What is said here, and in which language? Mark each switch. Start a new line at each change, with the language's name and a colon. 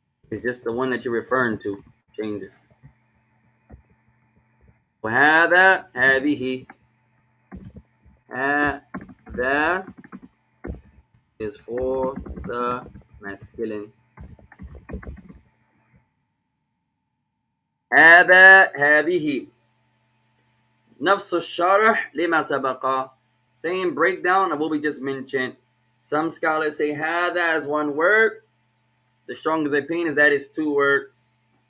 English: It's just the one that you're referring to changes.
Arabic: وهذا هذه.
English: هذا is for the masculine.
Arabic: هذا هذه نفس الشرح لما سبق.
English: Same breakdown of what we just mentioned. Some scholars say هذا as one word. The strongest opinion is that it's two words.